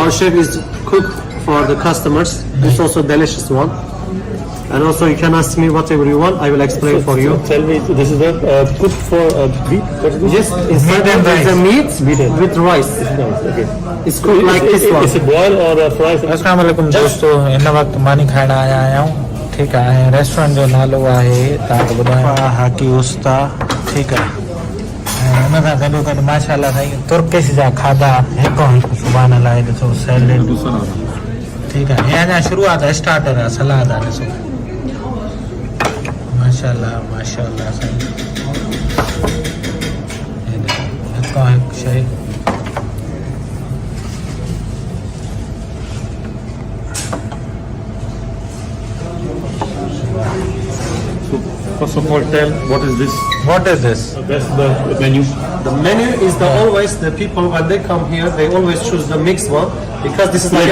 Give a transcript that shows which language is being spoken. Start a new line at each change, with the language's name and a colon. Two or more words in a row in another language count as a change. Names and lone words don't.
English: Our chef is cook for the customers. It's also delicious one. And also you can ask me whatever you want, I will explain for you. Tell me, this is the cooked for beef? What is this? Yes, inside Meat and there is a rice. meat with rice. Nice, okay. It's cooked like this one. Is it boiled or fried?
Arabic: السلام عليكم
Sindhi: दोस्तों, इन वक्त मानी खाइण आया आहियूं। ठीकु आहे, रेस्टोरेंट जो नालो आहे तव्हांखे ॿुधायां हाकी उस्ता। ठीकु आहे, ऐं हुन सां गॾो गॾु माशाअल्लाह साईं तुर्किश जा खाधा हिकु हिकु सुभाणे लाइ ॾिसो सैलेड। ठीकु आहे, हे अञा शुरूआत आहे, स्टार्टर आहे, सलाद आहे ॾिसो। माशाअल्लाह माशाअल्लाह साईं, हे ॾिसो हिकु हिकु शइ।
English: First of all, tell what is this? What is this? That's the menu. The menu is the always the people when they come here they always choose the mixed one because this is like a